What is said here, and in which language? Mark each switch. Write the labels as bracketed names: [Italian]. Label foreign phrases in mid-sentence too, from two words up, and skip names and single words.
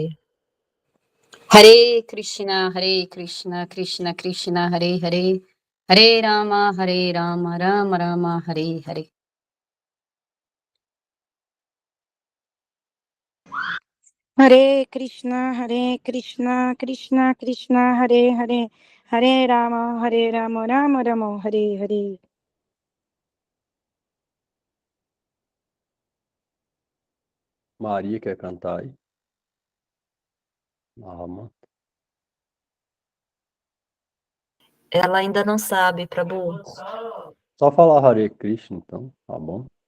[Sanskrit] Hare Krishna, Krishna Krishna, Hare Hare, Hare Rama, Rama Rama, Hare Hare. Hare Krishna, Krishna Krishna, Hare Hare, Hare Rama, Rama Rama, Hare Hare. [Portuguese] Maria quer cantar aí? Alma. Ela ainda não sabe, Prabhu. Só falar [Sanskrit] Hare Krishna, [Portuguese] então, tá bom?